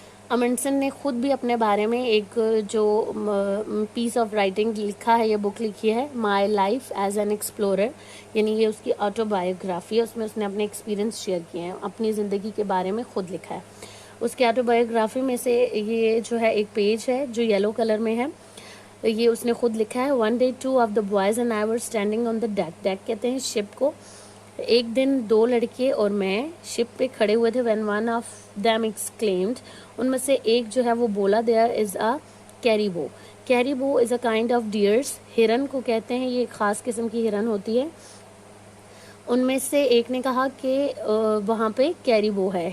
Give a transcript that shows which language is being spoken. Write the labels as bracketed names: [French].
[Urdu] امنڈسن نے خود بھی اپنے بارے میں ایک جو پیس آف رائٹنگ لکھا ہے, یہ بک لکھی ہے my life as an explorer, یعنی یہ اس کی آٹو بایوگرافی ہے, اس میں اس نے اپنے ایکسپیرینس شیئر کیے ہیں, اپنی زندگی کے بارے میں خود لکھا ہے. اس کی آٹو بایوگرافی میں سے یہ جو ہے ایک پیج ہے جو یلو کلر میں ہے, یہ اس نے خود لکھا ہے. [English] One day 2 of the boys and I were standing on the deck. [Urdu] Deck کہتے ہیں شپ کو. ایک دن 2 لڑکے اور میں شپ پہ کھڑے ہوئے تھے. [English] when one of them exclaimed, [Urdu] ان میں سے ایک جو ہے وہ بولا, [English] there is a caribou. caribou is a kind of deers. [Urdu] ہرن کو کہتے ہیں, یہ ایک خاص قسم کی ہرن ہوتی ہے. ان میں سے ایک نے کہا کہ وہاں پہ کیریبو ہے.